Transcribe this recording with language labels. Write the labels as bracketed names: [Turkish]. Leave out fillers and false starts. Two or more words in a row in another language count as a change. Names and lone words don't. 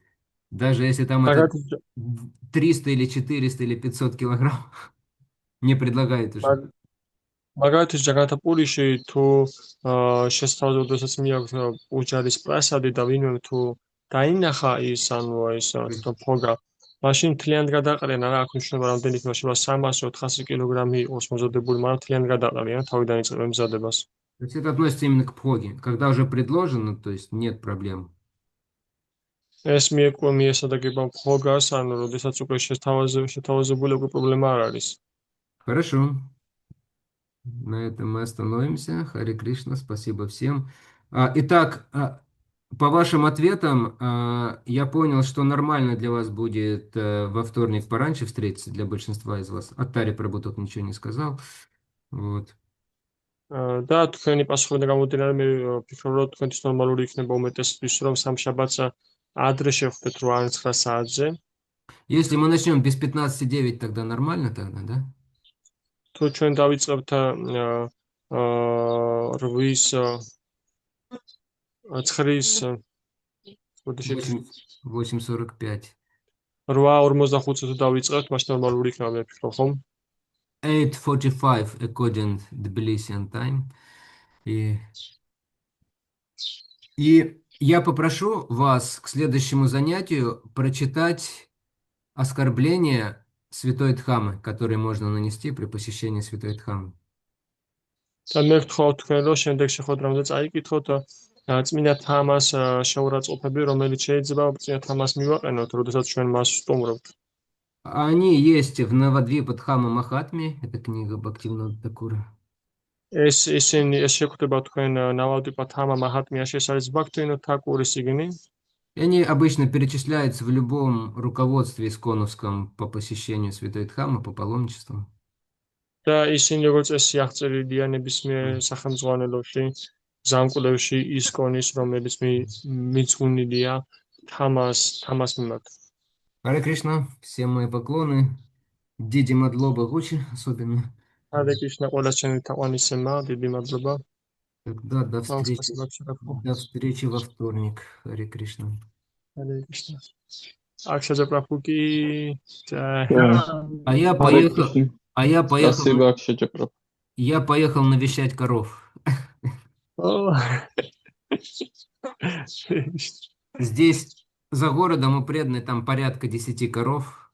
[Russian] Даже если там это 300 или 400 или 500 килограмм, не предлагает уже. [Georgian] მაგალითად, ჯაგანათჰ-პურიში თუ შესთავაზებოდესაც მიაქვს პუჯარის პრასადი და ვინმე თუ დაინახა ის, ანუ ეს თვითონ ბჰოგა, მაშინ მთლიანად გადაყრიან, არა აქვს მნიშვნელობა რამდენი იქნება, შეიძლება 300-400 კილოგრამი იყოს მომზადებული, მაგრამ მთლიანად გადაყრიან თავიდან იწყებენ მზადებას. [Russian] То есть это относится именно к бхоге. Когда уже предложено, то есть нет проблем. [Georgian] ეს მიესადაგება ბჰოგას, ანუ როდესაც უკვე შეთავაზებული, უკვე პრობლემა არ არის. [Russian] Хорошо. На этом мы остановимся. Харе Кришна, спасибо всем. Итак, по вашим ответам я понял, что нормально для вас будет во вторник пораньше встретиться для большинства из вас. Аттари Прабху тут ничего не сказал. Вот. [Georgian] და თქვენი პასუხიდან გამომდინარე, მე ვფიქრობ, რომ თქვენთვის ნორმალური იქნება უმეტესთვის, რომ სამშაბათს ადრე შევხვდეთ 8-9 საათზე. [Russian] Если мы начнем без 15:09, тогда нормально тогда, да? [Georgian] თუ ჩვენ დავიწყებთ 8:45. 8:45-ზე თუ დავიწყებთ, მაშინ ნორმალური იქნება, მე ვფიქრობ, ხომ? [English] 8:45 according to Tbilisian time. [Russian] И я попрошу вас к следующему занятию прочитать оскорбления Святой Дхаммы, которые можно нанести при посещении Святой Дхаммы. [Georgian] და მე ვთხოვ თქვენ, რომ შემდეგ შეხვედრამდე წაიკითხოთ წმინდა თამას შეურაცხყოფები, რომელიც შეიძლება წმინდა თამას მივაყენოთ, როდესაც ჩვენ მას ვსტუმრობთ. [Russian] Они есть в Навадвипа-Дхамма Махатме, это книга Бхактивинода Такура. [Georgian] ეს შეგვხვდება თქვენ ნავადვიპა-თამა მაჰატმიაში, ეს არის ბхактивинод თაკურის წიგნი. [Russian] И они обычно перечисляются в любом руководстве исконовском по посещению Святой Дхаммы, по паломничеству. [Georgian] და ისინი როგორც წესი აღწერილია ნებისმიერ სახელმძღვანელოში, ზამკვლევში ისკონის, რომელიც მიძღვნილია თამას მიმართ. [Russian] Харе Кришна, всем мои поклоны. [Georgian] დიდი მადლობა [Russian] Гучи особенно. Харе Кришна, [Georgian] ყველა ჩემი თაყვანისცემა, დიდი მადლობა. [Russian] Тогда до встречи. Спасибо, Пшерапу. До встречи во вторник. Харе Кришна. Харе Кришна. Акшаджа Прабхуки. А я поехал. Спасибо, Акшаджа Прабху. Я поехал навещать коров. Здесь за городом у преданной там порядка 10 коров.